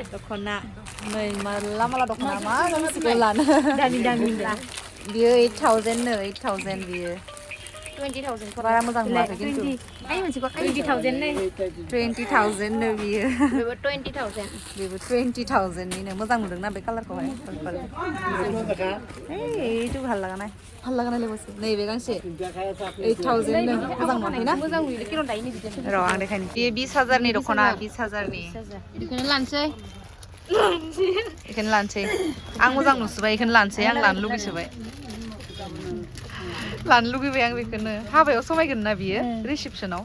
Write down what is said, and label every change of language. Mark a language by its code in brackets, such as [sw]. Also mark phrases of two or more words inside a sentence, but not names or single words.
[brx] दख'ना नै माला माला दख'ना मा गांसेखौ लानो दामि दामि बियो 8,000 नो 8,000 बियो 20,000 बारा मोजां नुवाखै खिन्थु 20,000 नै 20,000 नो बियो बेबो 20,000 बेबो 20,000 निनो मोजां नुदोंना बे कालारखौहाय पर्पल [as] এইটো ভাল লাগা নাই [brx] লেবসে नैबे गांसे 8,000 नो मोजां नुवाखै ना मोजां नुयो किरण दायनि बिदि र' आं देखायनि बे 20,000 नि दख'ना 20,000 नि बेखौनो लानसै बेखौनो लानसै आं मोजां नुसोबाय बेखौनो लानसै आं लानो लुगैसोबाय लानो लुगैबाय आं बेखौनो हाबायाव समायगोन ना बियो रिसेपसनाव